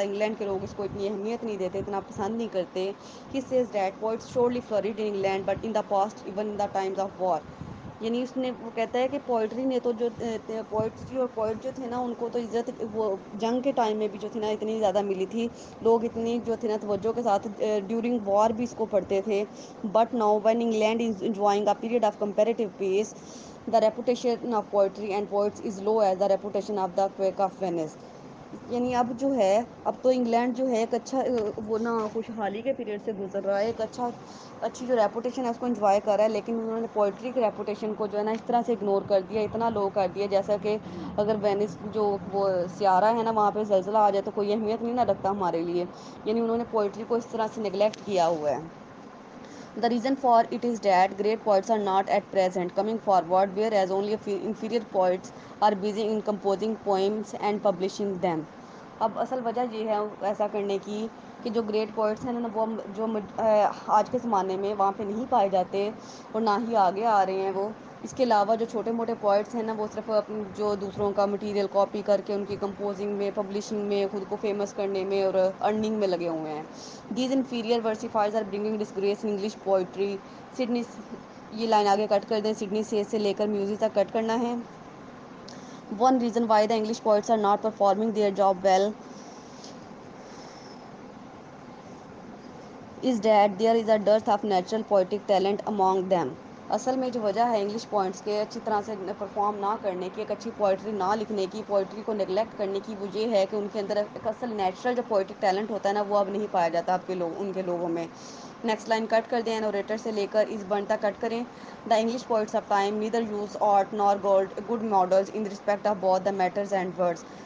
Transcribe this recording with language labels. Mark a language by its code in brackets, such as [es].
[ur] England کے لوگ اس کو اتنی اہمیت نہیں دیتے, اتنا پسند نہیں کرتے. [en] He says that poets surely flowered in England but in the past even in the times of war. [ur] یعنی اس نے وہ کہتا ہے کہ پوئٹری نے تو جو پوئٹری اور پوئٹ جو تھے نا ان کو تو عزت وہ جنگ کے ٹائم میں بھی جو تھی نا اتنی زیادہ ملی تھی. لوگ اتنی جو تھے نا توجہ کے ساتھ ڈیورنگ وار بھی اس کو پڑھتے تھے. [en] But now when England is enjoying a period of comparative peace the reputation of poetry and poets is low as the reputation of the quack of Venice. [ur] یعنی اب جو ہے اب تو انگلینڈ جو ہے ایک اچھا وہ نا خوشحالی کے پیریڈ سے گزر رہا ہے, ایک اچھی جو ریپوٹیشن ہے اس کو انجوائے کر رہا ہے, لیکن انہوں نے پوئٹری کی ریپوٹیشن کو جو ہے نا اس طرح سے اگنور کر دیا, اتنا لو کر دیا جیسا کہ اگر وینس جو وہ سیارہ ہے نا وہاں پہ زلزلہ آ جائے تو کوئی اہمیت نہیں نہ رکھتا ہمارے لیے. یعنی انہوں نے پوئٹری کو اس طرح سے نگلیکٹ کیا ہوا ہے. [en] The reason for it is that great poets are not at present coming forward, whereas only inferior poets are busy in composing poems and publishing them. [ur] اب اصل وجہ یہ ہے ایسا کرنے کی کہ جو گریٹ پوئٹس ہیں نا وہ جو آج کے زمانے میں وہاں پہ نہیں پائے جاتے اور نہ ہی آگے آ رہے ہیں وہ. اس کے علاوہ جو چھوٹے موٹے پوائٹس ہیں نا وہ صرف جو دوسروں کا مٹیریل کاپی کر کے ان کی کمپوزنگ میں, پبلشنگ میں, خود کو فیمس کرنے میں اور ارننگ میں لگے ہوئے ہیں. [en] These inferior versifiers are bringing disgrace in English poetry. [ur] Sydney یہ لائن آگے کٹ کر دیں, سڈنی سے لے کر میوزک تک کٹ کرنا ہے. [en] One reason why the English poets are not performing their job well is that there is a dearth of natural poetic talent among them. [ur] اصل میں جو وجہ ہے انگلش پوائنٹس کے اچھی طرح سے پرفارم نہ کرنے کی, ایک اچھی پوئٹری نہ لکھنے کی, پوئٹری کو نگلیکٹ کرنے کی, وہ یہ ہے کہ ان کے اندر ایک اصل نیچرل جو پوئٹک ٹیلنٹ ہوتا ہے نا وہ اب نہیں پایا جاتا آپ کے ان کے لوگوں میں. نیکسٹ لائن کٹ کر دیں, نوریٹر سے لے کر اس بن تک کٹ کریں. [en] The English poets of time neither use art nor good models in respect of both the matters and words.